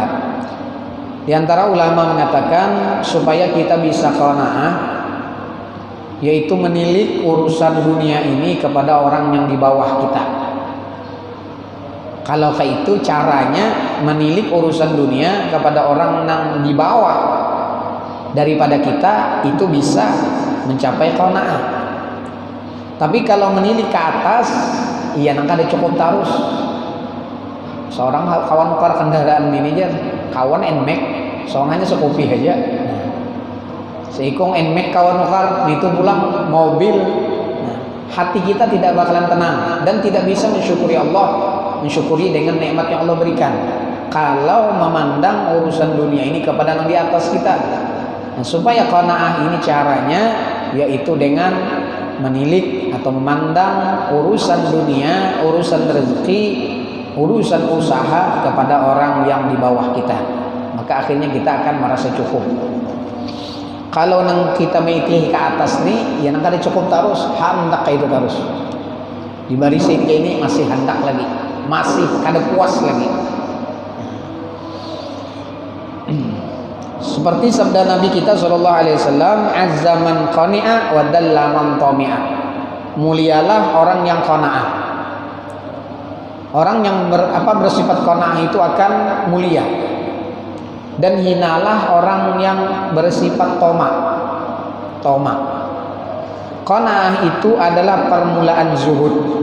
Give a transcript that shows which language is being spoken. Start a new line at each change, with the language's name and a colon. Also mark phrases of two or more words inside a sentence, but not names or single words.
Indonesian: Di antara ulama mengatakan supaya kita bisa qanaah, yaitu menilik urusan dunia ini kepada orang yang di bawah kita. Kalau kayak itu caranya menilik urusan dunia kepada orang yang di bawah daripada kita, itu bisa mencapai qanaah. Tapi kalau menilik ke atas,
Banjar: iya nangka ada cukup tarus. Seorang kawan nukar kendaraan ini aja, kawan NMAX, soalnya sekopi aja. Seikong NMAX kawan nukar, itu pulang mobil.
Indonesian: Nah, hati kita tidak bakalan tenang dan tidak bisa mensyukuri Allah, mensyukuri dengan nikmat yang Allah berikan. Kalau memandang urusan dunia ini kepada yang di atas kita. Nah, supaya qanaah ini caranya yaitu dengan menilik atau memandang urusan dunia, urusan rezeki, urusan usaha kepada orang yang di bawah kita. maka akhirnya kita akan merasa cukup.
Banjar: Kalau nang kita meitih ke atas nih, ya nang kada cukup terus, hendak kayak itu terus. Di barisin kayak ini masih hendak lagi, masih kada puas lagi.
Indonesian: Seperti sabda Nabi kita sallallahu alaihi wasallam,
Arabic: عز من قنع وذل من طمع.
Indonesian: Mulialah orang yang qanaah. Orang yang bersifat qanaah itu akan mulia. Dan hinalah orang yang bersifat toma. Qanaah itu adalah permulaan zuhud.